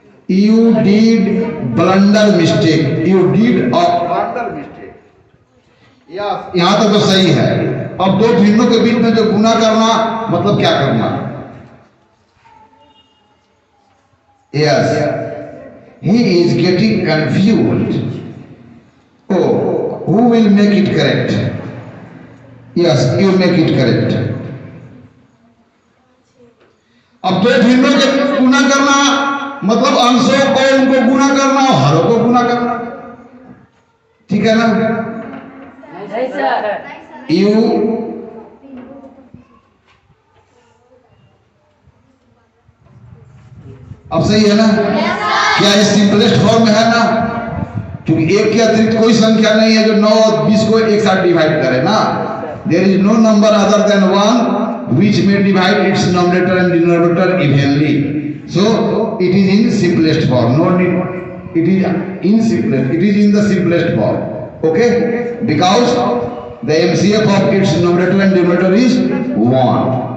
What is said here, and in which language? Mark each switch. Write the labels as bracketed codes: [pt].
[en] You did blunder mistake, you did a blunder mistake. [hi] यहां तक तो सही है। अब दो भिन्नों के बीच में जो गुना करना मतलब क्या करना? [en] Yes, he is getting confused. Oh, who will make it correct? Yes, you make it correct. [hi] अब दो भिन्नों के गुना करना मतलब अंशों को उनको गुना करना और हरों को गुना करना। ठीक है ना? नहीं सर। यू अब सही है ना? क्या ये सिंपलेस्ट फॉर्म में है ना? क्योंकि एक के अतिरिक्त कोई संख्या नहीं है जो 9 और 20 को एक साथ डिवाइड करे ना। [en] There is no number other than 1 which may divide its numerator and denominator evenly. So it is in simplest form. No need. It is in simplest. It is in the simplest form. Okay? Because the MCF of its numerator and denominator is 1.